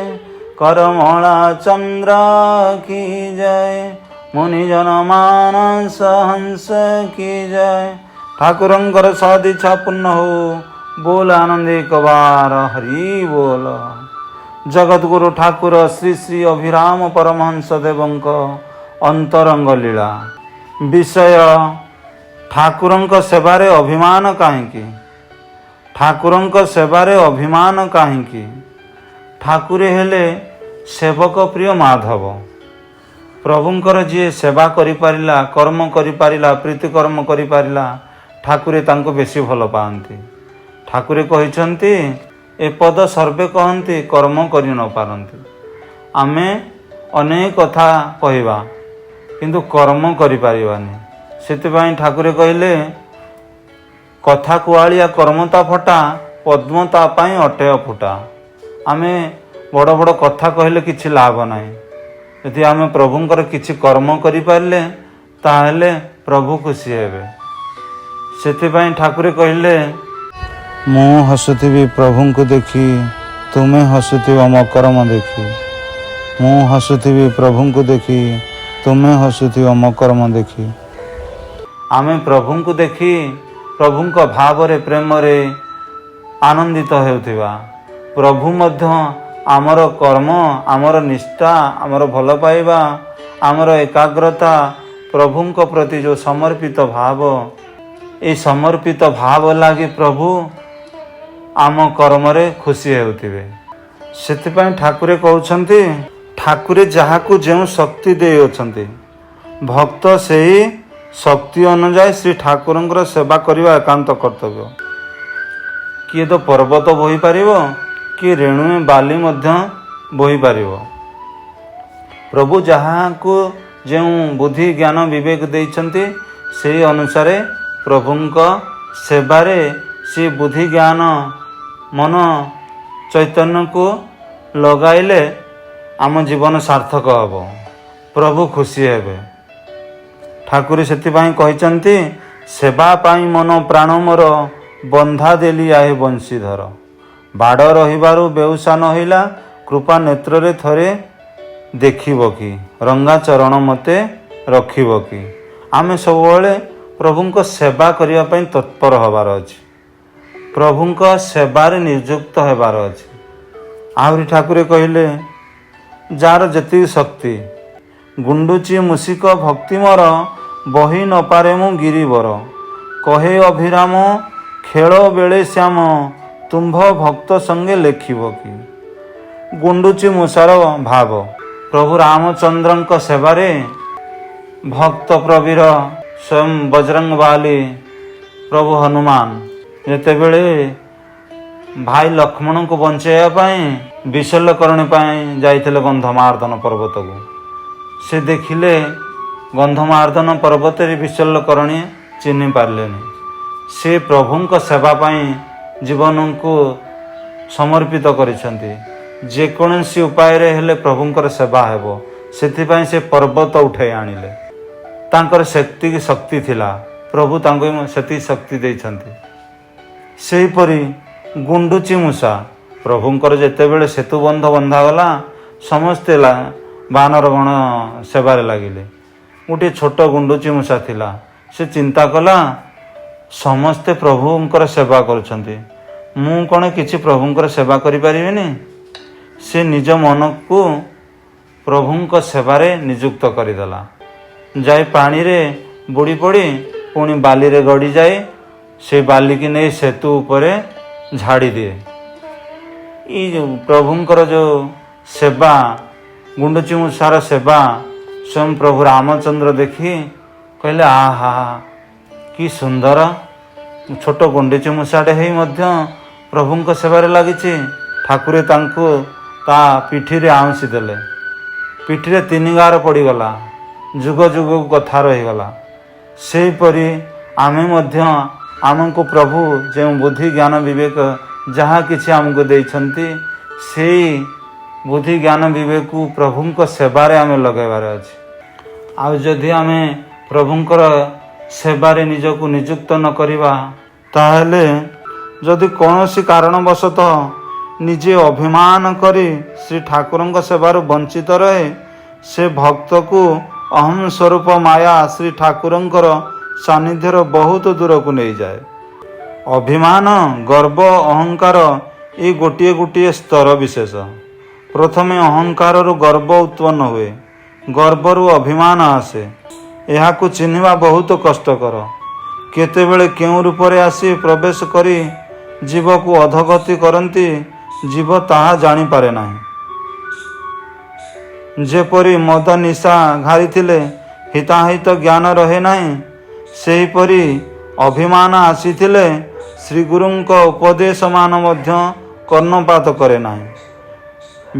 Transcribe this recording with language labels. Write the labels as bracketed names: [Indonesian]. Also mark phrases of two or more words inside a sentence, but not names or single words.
[Odia] କରମଳା ଚନ୍ଦ୍ର କି ଜୟ। ମୁନିଜନ ମାନସ ହଂସ କି ଜୟ। ଠାକୁରଙ୍କର ସଦିଚ୍ଛା ପୂର୍ଣ୍ଣ ହେଉ। ବୋଲ ଆନନ୍ଦ ଏକ ବାର ହରି ବୋଲ। ଜଗତଗୁରୁ ଠାକୁର ଶ୍ରୀ ଶ୍ରୀ ଅଭିରାମ ପରମହଂସ ଦେବଙ୍କ ଅନ୍ତରଙ୍ଗ ଲୀଳା ବିଷୟ ଠାକୁରଙ୍କ ସେବାରେ ଅଭିମାନ କାହିଁକି। ଠାକୁରଙ୍କ ସେବାରେ ଅଭିମାନ କାହିଁକି। ଠାକୁରେ ହେଲେ ସେବକ ପ୍ରିୟ ମାଧବ। ପ୍ରଭୁଙ୍କର ଯିଏ ସେବା କରି ପାରିଲା, କର୍ମ କରି ପାରିଲା, ପ୍ରୀତି କର୍ମ କରି ପାରିଲା, ଠାକୁରେ ତାଙ୍କୁ ବେଶୀ ଭଲ ପାଆନ୍ତି। ଠାକୁରେ କହିଛନ୍ତି ଏ ପଦ ସର୍ବେ କହନ୍ତି କର୍ମ କରି ନ ପାରନ୍ତି। ଆମେ ଅନେକ କଥା କହିବା କିନ୍ତୁ କର୍ମ କରି ପାରିବାନି। ସେଥିପାଇଁ ଠାକୁରେ କହିଲେ କଥା କୁଆଳିଆ କର୍ମଟା ଫଟା, ପଦ୍ମଟା ପାଇ ଅଟେ ଫୁଟା। ଆମେ ବଡ଼ ବଡ଼ କଥା କହିଲେ କିଛି ଲାଭ ନାହିଁ। ଯଦି ଆମେ ପ୍ରଭୁଙ୍କର କିଛି କର୍ମ କରି ପାରିଲେ ତାହେଲେ ପ୍ରଭୁ ଖୁସି ହେବେ। ସେଥିପାଇଁ ଠାକୁରେ କହିଲେ ମୁ ହସୁଥିବି ପ୍ରଭୁ କୁ ଦେଖି, ତୁମ୍ଭେ ହସୁଥିବ ମୋ କର୍ମ ଦେଖି। ମୁ ହସୁଥିବି ପ୍ରଭୁ କୁ ଦେଖି, ତୁମ୍ଭେ ହସୁଥିବ ମୋ କର୍ମ ଦେଖି। ଆମେ ପ୍ରଭୁ କୁ ଦେଖି ପ୍ରଭୁ କୁ ଭାବ ରେ ପ୍ରେମ ରେ ଆନନ୍ଦିତ ହେଉଥିବା। ପ୍ରଭୁ ମଧ୍ୟ ଆମର କର୍ମ, ଆମର ନିଷ୍ଠା, ଆମର ଭଲ ପାଇବା, ଆମର ଏକାଗ୍ରତା, ପ୍ରଭୁ କୁ ପ୍ରତି ଯୋ ସମର୍ପିତ ଭାବ, ଏ ସମର୍ପିତ ଭାବ ଲାଗି ପ୍ରଭୁ ଆମ କର୍ମ ରେ ଖୁସି ହେଉଥିବେ। ସେଥିପାଇଁ ଠାକୁରେ କହୁଛନ୍ତି ଠାକୁରେ ଯାହାକୁ ଯେଉଁ ଶକ୍ତି ଦେଇ ଅଛନ୍ତି, ଭକ୍ତ ସେହି ଶକ୍ତି ଅନୁସାର ଶ୍ରୀ ଠାକୁରଙ୍କର ସେବା କରିବା ଏକାନ୍ତ କର୍ତ୍ତବ୍ୟ। କିଏ ତ ପର୍ବତ ବୋହି ପାରିବ, କି ରେଣୁ ବାଲି ମଧ୍ୟ ବୋହି ପାରିବ। ପ୍ରଭୁ ଯାହାକୁ ଯେଉଁ ବୁଦ୍ଧି ଜ୍ଞାନ ବିବେକ ଦେଇଛନ୍ତି ସେହି ଅନୁସାର ପ୍ରଭୁଙ୍କ ସେବାରେ ସେ ବୁଦ୍ଧି ଜ୍ଞାନ ମନ ଚୈତନ୍ୟ କୁ ଲଗାଇଲେ ଆମ ଜୀବନ ସାର୍ଥକ ହେବ, ପ୍ରଭୁ ଖୁସି ହେବେ। ଠାକୁର ସେଥିପାଇଁ କହିଛନ୍ତି ସେବା ପାଇଁ ମନ ପ୍ରାଣ ମୋର, ବନ୍ଧା ଦେଲି ଆହେ ବଂଶୀଧର। ବାଡ଼ ରହିବାରୁ ବେଉସା ନହିଲା, କୃପା ନେତ୍ର ରେ ଥରେ ଦେଖିବ କି, ରଙ୍ଗା ଚରଣ ମତେ ରଖିବ କି। ଆମେ ସମସ୍ତେ ପ୍ରଭୁଙ୍କ ସେବା କରିବା ପାଇଁ ତତ୍ପର ହେବାର ଅଛି, ପ୍ରଭୁଙ୍କ ସେବାରେ ନିଯୁକ୍ତ ହେବାର ଅଛି। ଆହୁରି ଠାକୁରେ କହିଲେ ଯାର ଯେତି ଶକ୍ତି, ଗୁଣ୍ଡୁଚି ମୂଷିକ ଭକ୍ତି ମୋର, ବହି ନ ପାରେ ମୁ ଗିରିବର। କହେ ଅଭିରାମ ଖେଳ ବେଳେ ଶ୍ୟାମ, ତୁମ୍ଭ ଭକ୍ତ ସଙ୍ଗେ ଲେଖିବ କି। ଗୁଣ୍ଡୁଚି ମୂଷାର ଭାବ ପ୍ରଭୁ ରାମଚନ୍ଦ୍ରଙ୍କ ସେବାରେ ଭକ୍ତ ପ୍ରବୀର ସ୍ୱୟଂ ବଜରଙ୍ଗ ବଳି ପ୍ରଭୁ ହନୁମାନ ଯେତେବେଳେ ଭାଇ ଲକ୍ଷ୍ମଣ କୁ ବଞ୍ଚାଇବା ପାଇଁ ବିଶଲ୍ୟକରଣୀ ପାଇଁ ଯାଇଥିଲେ ଗନ୍ଧମାର୍ଦନ ପର୍ବତ କୁ। ସେ ଦେଖିଲେ ଗନ୍ଧମାର୍ଦନ ପର୍ବତ ରେ ବିଶଲ୍ୟକରଣୀ ଚିହ୍ନି ପାରିଲେନି। ସେ ପ୍ରଭୁଙ୍କ ସେବା ପାଇଁ ଜୀବନ କୁ ସମର୍ପିତ କରିଛନ୍ତି। ଯେକୌଣସି ଉପାୟ ରେ ହେଲେ ପ୍ରଭୁଙ୍କର ସେବା ହେବ, ସେଥିପାଇଁ ସେ ପର୍ବତ ଉଠାଇ ଆଣିଲେ। ତାଙ୍କର ଶକ୍ତି କି ଶକ୍ତି ଥିଲା, ପ୍ରଭୁ ତାଙ୍କୁ ସେତି ଶକ୍ତି ଦେଇଛନ୍ତି। ସେହିପରି ଗୁଣ୍ଡୁଚି ମୂଷା ପ୍ରଭୁଙ୍କର ଯେତେବେଳେ ସେତୁ ବନ୍ଧ ବନ୍ଧା ଗଲା, ସମସ୍ତେ ବାନର ଗଣ ସେବାରେ ଲାଗିଲେ। ଗୋଟେ ଛୋଟ ଗୁଣ୍ଡୁଚି ମୂଷା ଥିଲା, ସେ ଚିନ୍ତା କଲା ସମସ୍ତେ ପ୍ରଭୁଙ୍କର ସେବା କରୁଛନ୍ତି, ମୁ କଣ କିଛି ପ୍ରଭୁଙ୍କର ସେବା କରି ପାରିବିନି। ସେ ନିଜ ମନ କୁ ପ୍ରଭୁଙ୍କ ସେବାରେ ନିଯୁକ୍ତ କରିଦେଲା। ଯାଇ ପାଣି ରେ ବୁଡ଼ି ପଡ଼ି ପୁଣି ବାଲି ରେ ଗଡ଼ି ଯାଏ, ସେ ବାଲି କି ନେଇ ସେତୁ ଉପରେ ଝାଡ଼ି ଦିଏ। ଏ ପ୍ରଭୁଙ୍କର ଯୋ ସେବା, ଗୁଣ୍ଡୁଚି ମୂଷାର ସେବା ସ୍ୱୟଂ ପ୍ରଭୁ ରାମଚନ୍ଦ୍ର ଦେଖି କହିଲେ ଆହା କି ସୁନ୍ଦର ଛୋଟ ଗୁଣ୍ଡୁଚି ମୂଷାଟେ ଏହି ମଧ୍ୟ ପ୍ରଭୁଙ୍କ ସେବାରେ ଲାଗିଛି। ଠାକୁରେ ତାଙ୍କୁ ତା ପିଠି ରେ ଆଉଁସି ଦେଲେ, ପିଠି ରେ 3 ଗାର ପଡ଼ିଗଲା, ଯୁଗ ଯୁଗ କଥା ରହିଗଲା। ସେହିପରି ଆମେ ମଧ୍ୟ ଆମକୁ ପ୍ରଭୁ ଯୋ ବୁଦ୍ଧି ଜ୍ଞାନ ବିବେକ ଯାହା କିଛି ଆମକୁ ଦେଇଛନ୍ତି, ସେଇ ବୁଦ୍ଧି ଜ୍ଞାନ ବିବେକ ପ୍ରଭୁ ସେବାରେ ଆମ ଲଗେଇବାର ଅଛି। ଆଉ ଯଦି ଆମ ପ୍ରଭୁଙ୍କର ସେବାରେ ନିଜକୁ ନିଯୁକ୍ତ ନ କରିବା ତାହେଲେ ଯଦି କୌଣସି କାରଣବଶତଃ ନିଜେ ଅଭିମାନ କରି ଶ୍ରୀ ଠାକୁରଙ୍କ ସେବାରୁ ବଞ୍ଚିତ ରହେ ସେ ଭକ୍ତ କୁ ଅହମ ସ୍ୱରୂପ ମାୟା ଶ୍ରୀ ଠାକୁରଙ୍କର ସାନ୍ନିଧ୍ୟରୁ ବହୁତ ଦୂର କୁ ନେଇ ଯାଏ। ଅଭିମାନ ଗର୍ବ ଅହଙ୍କାର ଏ ଗୋଟେ ଗୋଟେ ସ୍ତର ବିଶେଷ। ପ୍ରଥମେ ଅହଙ୍କାର ଗର୍ବ ଉତ୍ପନ୍ନ ହୁଏ, ଗର୍ବରୁ ଅଭିମାନ ଆସେ। ଏହା ଚିହ୍ନିବା ବହୁତ କଷ୍ଟକର। କେତେବେଳେ କେଉଁ ରୂପରେ ଆସି ପ୍ରବେଶ କରି ଜୀବ କୁ ଅଧୋଗତି କରନ୍ତି ଜୀବ ତାହା ଜାଣି ପାରେ ନାହିଁ। ଯେପରି ମଦ ନିଶା ଘାରିଥିଲେ ହିତାହିତ ଜ୍ଞାନ ରହେ ନାହିଁ, ସେହିପରି ଅଭିମାନ ଆସିଥିଲେ ଶ୍ରୀ ଗୁରୁଙ୍କ ଉପଦେଶ ମାନ ମଧ୍ୟ କର୍ଣ୍ଣପାତ କରେ ନାହିଁ।